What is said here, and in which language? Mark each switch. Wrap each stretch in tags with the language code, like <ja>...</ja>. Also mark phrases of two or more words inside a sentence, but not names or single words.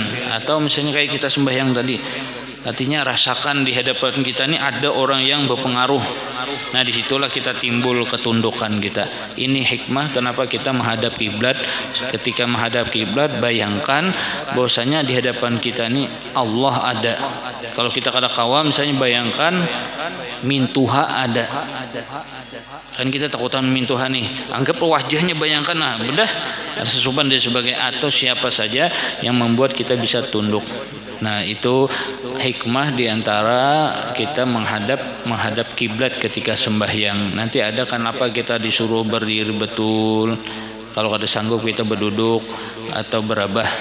<id>Atau misalnya kayak kita sembahyang tadi, artinya rasakan di hadapan kita ini ada orang yang berpengaruh. Nah, disitulah kita timbul ketundukan kita. Ini hikmah kenapa kita menghadap kiblat. Ketika menghadap kiblat, bayangkan bahwasanya di hadapan kita ini Allah ada.</id> <bjn>Kalau kita kada kawam, misalnya bayangkan mintuha ada. Kan kita takutan mintuha nih.</bjn> <id>Anggap wajahnya, bayangkan, nah bedah sesuban dan sebagai, atau siapa saja yang membuat kita bisa tunduk. Nah, itu hikmah diantara kita menghadap kiblat ketika sembahyang. Nanti ada kenapa kita disuruh berdiri betul. Kalau kada sanggup kita berduduk atau berabah.</id>